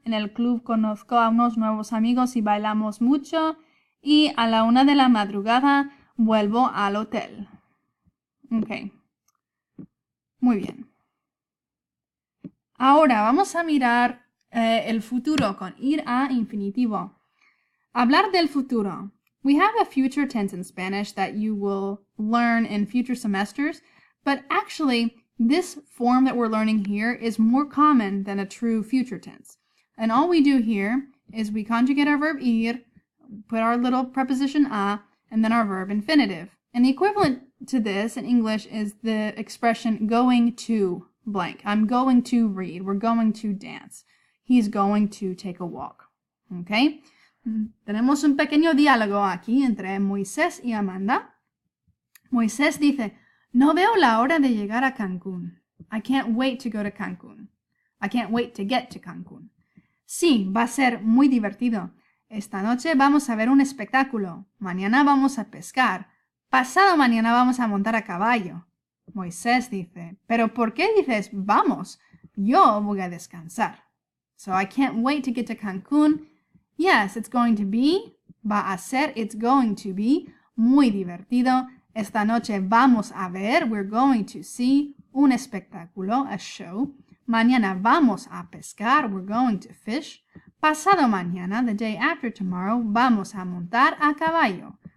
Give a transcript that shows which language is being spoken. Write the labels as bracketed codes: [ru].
[es] En el club conozco a unos nuevos amigos y bailamos mucho. Y a la 1 de la madrugada vuelvo al hotel. Ok. Muy bien. Ahora vamos a mirar el futuro con ir a infinitivo. Hablar del futuro. [en] We have a future tense in Spanish that you will learn in future semesters, but actually this form that we're learning here is more common than a true future tense. And all we do here is we conjugate our verb ir, put our little preposition a, and then our verb infinitive. And the equivalent to this in English is the expression going to blank. I'm going to read. We're going to dance. He's going to take a walk. Okay? [es] Tenemos un pequeño diálogo aquí entre Moisés y Amanda. Moisés dice, no veo la hora de llegar a Cancún. I can't wait to go to Cancún. I can't wait to get to Cancún. Sí, va a ser muy divertido. Esta noche vamos a ver un espectáculo. Mañana vamos a pescar. Pasado mañana vamos a montar a caballo. Moisés dice, ¿pero por qué dices vamos? Yo voy a descansar. [en] So I can't wait to get to Cancún. Yes, it's going to be, [es] va a ser, [en] it's going to be, [es] muy divertido. Esta noche vamos a ver, [en] we're going to see, [es] un espectáculo, [en] a show. [es] Mañana vamos a pescar, [en] we're going to fish. [es] Pasado mañana, [en] the day after tomorrow, [es] vamos a montar a caballo.